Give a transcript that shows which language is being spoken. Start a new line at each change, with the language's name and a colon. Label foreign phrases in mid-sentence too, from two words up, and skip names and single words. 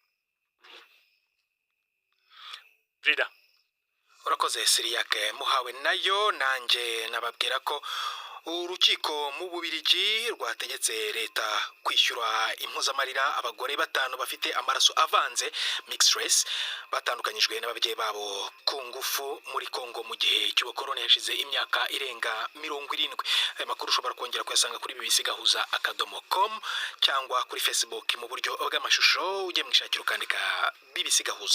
Kinyarwanda: Frida urakoze Siriyake muhawe nayo nanje nababwira ko urukiko mu Bubirigi rwategetse leta kwishyura impuzamarira abagore batanu bafite amaraso avanze
English: mixed race
Kinyarwanda: batandukanyijwe n'ababyeyi babo ku ngufu muri Kongo mu gihe cy'ubukoroni hashize imyaka irenga 70. Aya makuru ushobora kongera kuyasanga kuri bbcgahuza.com cyangwa kuri Facebook mu buryo bw'amashusho ujye mwishakira ukandika BBC Gahuza.